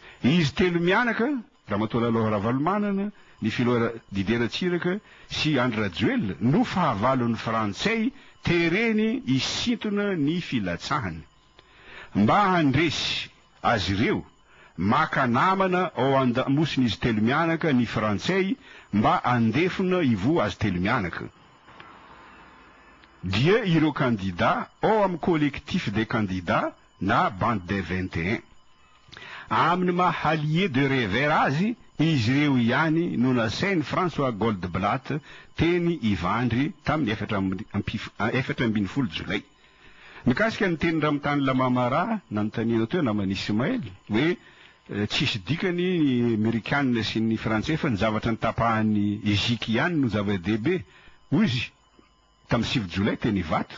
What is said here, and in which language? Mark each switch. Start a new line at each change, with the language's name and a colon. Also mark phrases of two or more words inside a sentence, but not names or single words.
Malagasy: Izy telo mianaka Ramatoa Ravalomanana, ny Filora Didier Tsiraka sy Andra Joel no fahavalon'ny frantsay tereny isintona ny filatsahany mba handresy azy ireo maka namana ao andamosiny izy telo mianaka ny frantsay mba andefona ivo azy telo mianaka. Dia ireo candidat ao amin'ny
French: collectif des candidats
Malagasy: na
French: bande des 21
Malagasy: amin'ny mahalie de revers azy izy ireo ihany no nasainy François Goldblatt teny Ivandry tamin'ny 17 Jolay. Mikasika ny teny Ramitany Lamamara nanontaniana teo namany Ismaël hoe tsisy dikany Amerikanina sy ny Frantsay fa ny zavatra nitapahany Eziky ihany no zava-dehibe hoy izy tamin'ny 7 Jolay teny Ivatra.